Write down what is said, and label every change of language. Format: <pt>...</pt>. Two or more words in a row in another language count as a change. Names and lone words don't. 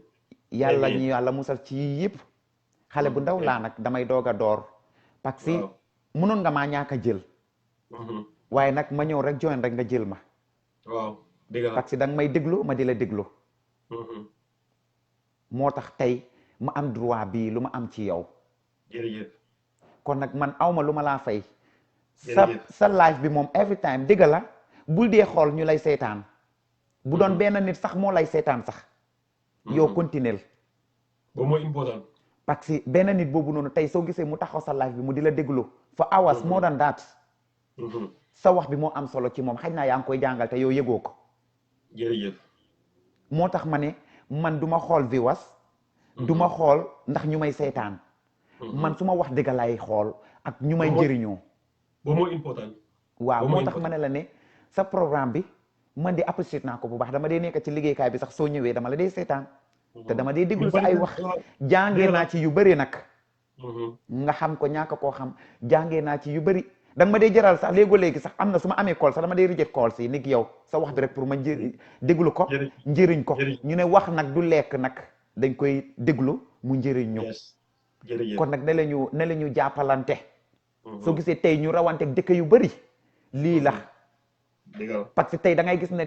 <wo>yàlla ñu yàlla musal ci yii yëpp xale bu ndaw laa nag damay doog a door</wo> <fr>parce que</fr> <wo>mënoon nga maa ñàkk a jël waaye nag ma ñëw rek join rek nga jël ma waaw</wo> <fr>parce que</fr> <wo>danga may déglu ma di la déglu moo tax tey ma am droit bii lu ma am ci yow jërëjëf kon nag man awma lu ma laa fay sa live bi moom</wo> <en>every time</en> <wo>dëgg la bul dee xool ñu lay seetaan bu doon benn nit sax moo lay seetaan sax yow continuel boobu mooy important</wo> <fr>parce que</fr> <wo>benn nit boobu noonu tey soo gisee mu taxaw sa live bi mu di la déglu</wo> <en>for hours more than that</en> <wo>sa wax bi moo am solo ci moom xëy naa yaa ngi koy jàngal te yow yëgoo ko jërëjëf moo tax ma ne man du ma xool viewers du ma xool ndax ñu may seetaan man su ma wax dëgg lay xool ak ñu may njëriñoo boobu mooy important waaw moo tax ma ne la ne sa programme bi man de apprécié naa ko bu baax dama dee nekk ci liggéeykaay bi sax soo ñëwee dama la dee seetaan te dama dee déglu sa ay wax jàngee naa ci yu bëri nag nga xam ko ñàkk koo xam jàngee naa ci yu bëri danga ma dee jaral sax léegi sax am na su ma amee call sax dama dee</wo> <en>reject call</en> <wo>si nit yow sa wax bi rek pour ma déglu ko njëriñ ko ñu ne wax nag du lekk nag dañ koy déglu mu njëriñ ñu kon nag ne la ñu jàppalante soo gisee tey ñu rawante dëkk yu bëri lii la</wo> <fr>parce que</fr> <wo>tey da ngay gis ne</wo>